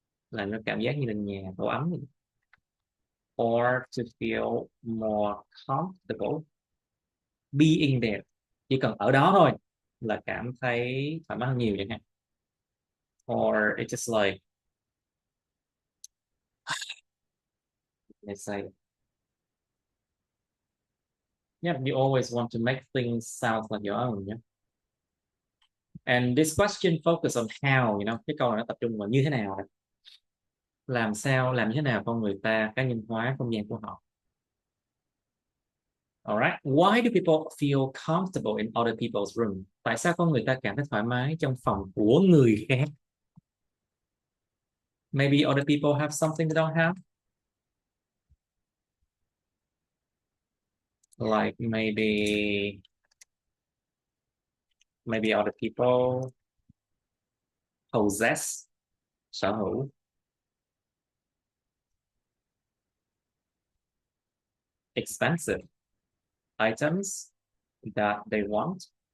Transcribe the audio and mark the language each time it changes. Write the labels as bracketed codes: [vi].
[vi] Làm nó cảm giác như là nhà, tổ ấm. [en] Or to feel more comfortable being there. [vi] Chỉ cần ở đó thôi là cảm thấy thoải mái hơn nhiều chẳng hạn. [en] Or it's just like let's say yeah, you always want to make things sound like your own, yeah. And this question focus on how, you know, [vi] cái câu này nó tập trung vào như thế nào, làm sao, làm như thế nào con người ta cá nhân hóa không gian của họ. [en] Alright, why do people feel comfortable in other people's room? [vi] Tại sao con người ta cảm thấy thoải mái trong phòng của người khác? [en] Maybe other people have something they don't have. Like maybe other people possess, [vi] sở hữu, [en] expensive items that they want.